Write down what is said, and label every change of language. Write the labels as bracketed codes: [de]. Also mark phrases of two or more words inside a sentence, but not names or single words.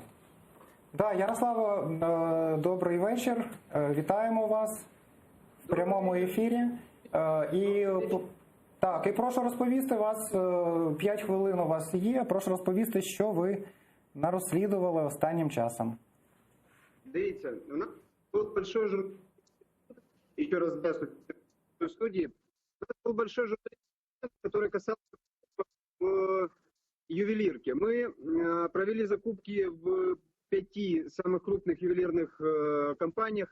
[uk] Да, Ярославо, добрий вечір. Вітаємо вас в прямому ефірі. І прошу розповісти вас, 5 хвилин у вас є, прошу розповісти, що ви нарозслідували останнім часом. [ru] Дивіться, у нас был большой журналист, еще раз здравствуйте, в студии, у нас был большой журналист, который касался ювелирки. Мы провели закупки в 5 самых крупных ювелирных компаниях.